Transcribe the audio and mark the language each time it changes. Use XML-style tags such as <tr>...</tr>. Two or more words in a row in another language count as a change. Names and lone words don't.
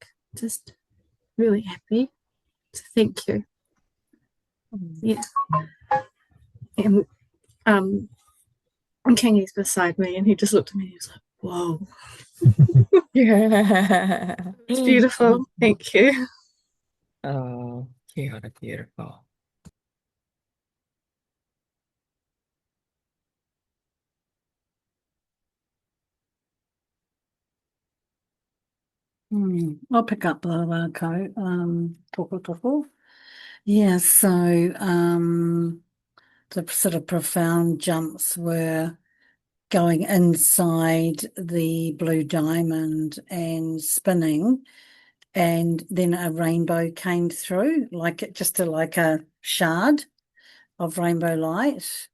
<en>Just really happy. So thank you. Yeah. And Kingi's beside me and he just looked at me and he was like, whoa. Yeah. It's beautiful. Thank you.</en> <mi>Oh, kia ora,</mi> <en>beautiful. I'll pick up the toko. Yeah, so the sort of profound jumps were going inside the blue diamond and spinning, and then a rainbow came through, like it just like a shard of rainbow light.</en>